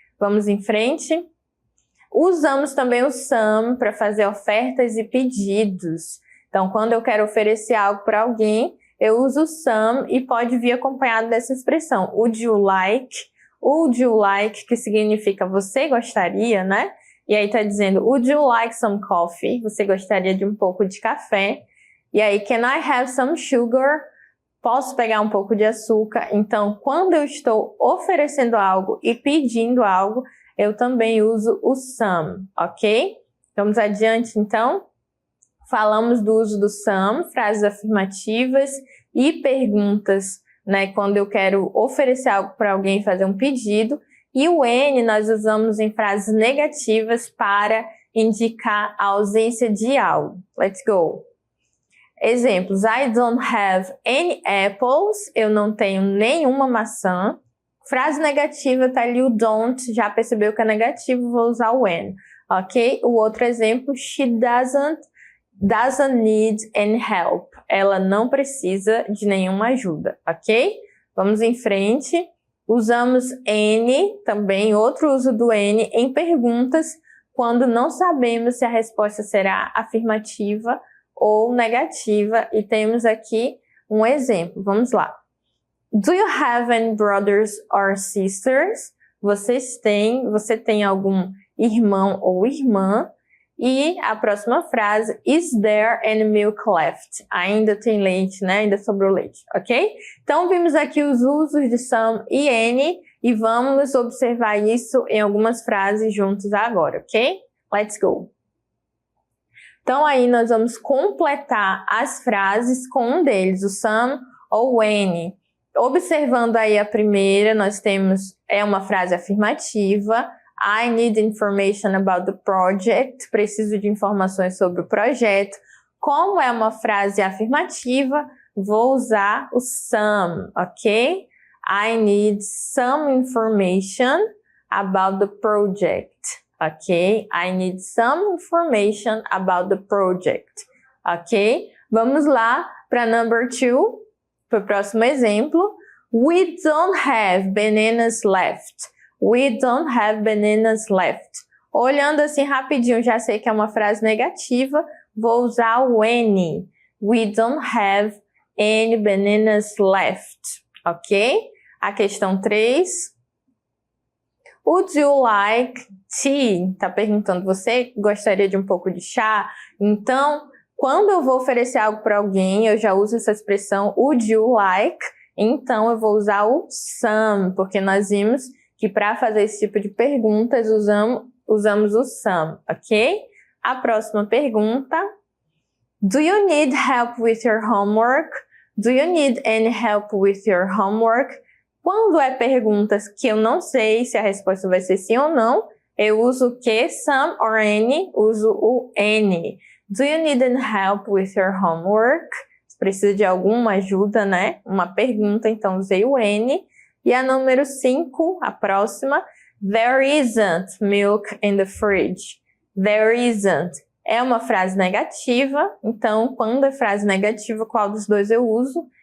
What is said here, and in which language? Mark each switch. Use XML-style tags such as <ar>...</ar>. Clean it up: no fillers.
<pt>Vamos em frente. Usamos também o some para fazer ofertas e pedidos. Então, quando eu quero oferecer algo para alguém, eu uso o some e pode vir acompanhado dessa expressão.</pt> <en>Would you like? Would you like,</en> <pt>que significa você gostaria, né?</pt> <en>E aí tá dizendo, would you like some coffee?</en> <pt>Você gostaria de um pouco de café?</pt> <en>E aí, can I have some sugar?</en> <pt>Posso pegar um pouco de açúcar? Então, quando eu estou oferecendo algo e pedindo algo, eu também uso o some, ok? Vamos adiante, então. Falamos do uso do some, frases afirmativas e perguntas, né? Quando eu quero oferecer algo para alguém, fazer um pedido. E o N nós usamos em frases negativas para indicar a ausência de algo.</pt> <en>Let's go!</en> <pt>Exemplos.</pt> <en>I don't have any apples.</en> <pt>Eu não tenho nenhuma maçã. Frase negativa tá ali o don't. Já percebeu que é negativo, vou usar o N. Ok? O outro exemplo.</pt> <en>She doesn't need any help.</en> <pt>Ela não precisa de nenhuma ajuda. Ok? Vamos em frente. Usamos N, também outro uso do N, em perguntas quando não sabemos se a resposta será afirmativa ou negativa. E temos aqui um exemplo. Vamos lá.</pt> <en>Do you have any brothers or sisters?</en> <pt>Você tem algum irmão ou irmã? E a próxima frase,</pt> <en>is there any milk left?</en> <pt>Ainda tem leite, né? Ainda sobrou leite, ok? Então, vimos aqui os usos de some e any e vamos observar isso em algumas frases juntos agora, ok?</pt> <en>Let's go!</en> <pt>Então, aí nós vamos completar as frases com um deles, o some ou any. Observando aí a primeira, nós temos, uma frase afirmativa.</pt> <en>I need information about the project.</en> <pt>Preciso de informações sobre o projeto. Como é uma frase afirmativa, vou usar o some, ok?</pt> <en>I need some information about the project, ok? I need some information about the project, ok?</en> <pt>Vamos lá para</pt> <en>number 2,</en> <pt>para o próximo exemplo.</pt> <en>We don't have bananas left. We don't have bananas left.</en> <pt>Olhando assim rapidinho, já sei que é uma frase negativa, vou usar o any.</pt> <en>We don't have any bananas left. Ok?</en> <pt>A questão 3.</pt> <en>Would you like tea?</en> <pt>Tá perguntando, você gostaria de um pouco de chá? Então, quando eu vou oferecer algo para alguém, eu já uso essa expressão would you like? Então, eu vou usar o some, porque nós vimos que para fazer esse tipo de perguntas usamos o some, ok? A próxima pergunta.</pt> <en>Do you need help with your homework? Do you need any help with your homework?</en> <pt>Quando é perguntas que eu não sei se a resposta vai ser sim ou não, eu uso o que?</pt> <en>Some or any?</en> <pt>Uso o any.</pt> <en>Do you need any help with your homework?</en> <pt>Você precisa de alguma ajuda, né? Uma pergunta, então usei o any. E a número 5, a próxima,</pt> <en>there isn't milk in the fridge. There isn't.</en> <pt>É uma frase negativa, então quando é frase negativa, qual dos dois eu uso?</pt>